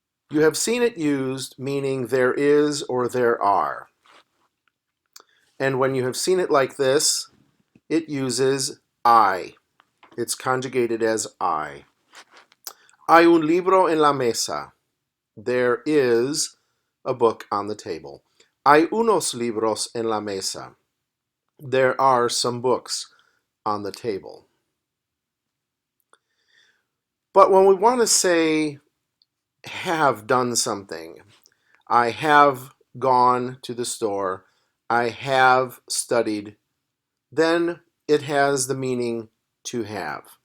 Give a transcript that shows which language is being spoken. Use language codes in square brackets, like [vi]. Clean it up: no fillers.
[en] You have seen it used meaning there is or there are. And when you have seen it like this, it uses I. It's conjugated as I. [es] Hay un libro en la mesa. [en] There is a book on the table. [es] Hay unos libros en la mesa. [en] There are some books on the table. But when we want to say have done something, I have gone to the store, I have studied, then it has the meaning to have.